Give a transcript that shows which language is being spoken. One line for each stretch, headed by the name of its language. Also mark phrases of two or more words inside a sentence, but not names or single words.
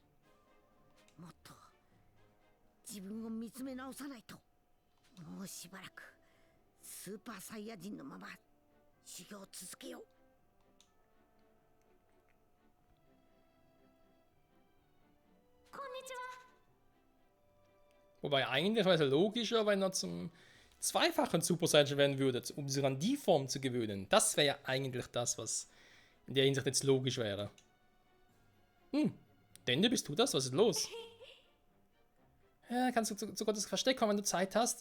Japanese: もっと自分を見つめ直さないと。もうしばらくスーパーサイヤ人のまま修行を続けよう。こんにちは。
German: Wobei eigentlich wäre es logischer, wenn er zum zweifachen Super Saiyan werden würde, um sich an die Form zu gewöhnen. Das wäre ja eigentlich das, was in der Hinsicht jetzt logisch wäre. Dende, bist du das? Was ist los? Ja, kannst du zu Gottes Versteck kommen, wenn du Zeit hast?